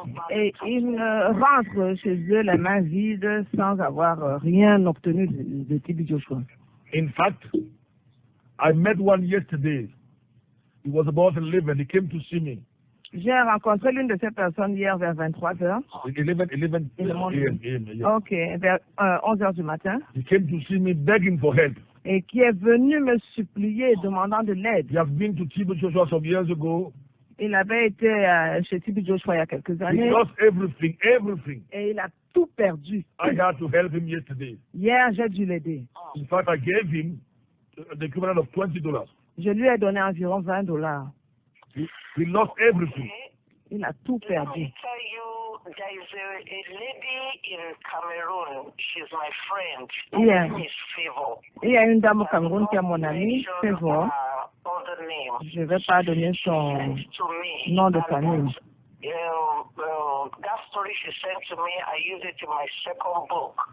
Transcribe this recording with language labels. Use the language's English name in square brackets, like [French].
[French] Et ils rentrent chez eux les mains vides sans avoir rien obtenu de T.B Joshua. [English] In fact, I met one yesterday. He was about 11. He came to see me. [French] J'ai rencontré l'une de ces personnes hier vers 23 heures. [English] 11 a.m. [French] Ok, vers 11 heures du matin. [English] He came to see me begging for help. [French] Et qui est venu me supplier, demandant de l'aide. [English] He has been to T.B Joshua some years ago. [French] Il avait été chez T.B Joshua il y a quelques années. [English] He lost everything. [French] Et il a tout perdu. [English] I had to help him yesterday. [French] Hier, j'ai dû l'aider. [English] In fact, I gave him the equivalent of $20. [French] Je lui ai donné environ $20. [English] He lost everything. [French] Il a tout perdu. [English] There is a lady in Cameroon. She's my friend. Yeah. Her name is Favor. [French] Il y a une dame au Cameroun qui est mon amie, Favor. Je ne vais pas donner son nom de famille. [English] That story she sent to me, I use it in my second book.